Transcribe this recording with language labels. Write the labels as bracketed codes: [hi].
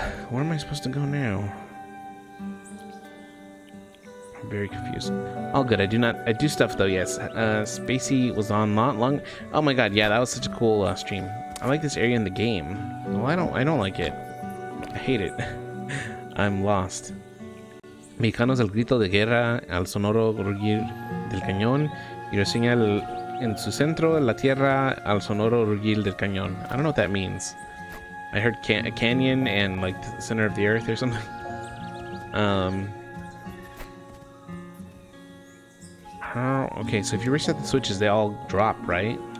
[en] Where am I supposed to go now? I'm very confused. All good. I do stuff though, yes. Spacey was on not long. Oh my god, yeah, that was such a cool stream. I like this area in the game. Well, I don't like it. I hate it. I'm lost. [es] Mexicanos al grito de guerra, al sonoro rugir del cañón, y reseña en su centro la tierra al sonoro rugir del cañón. [en] I don't know what that means. I heard a canyon and like the center of the earth or something. Okay, so if you reset the switches, they all drop, right?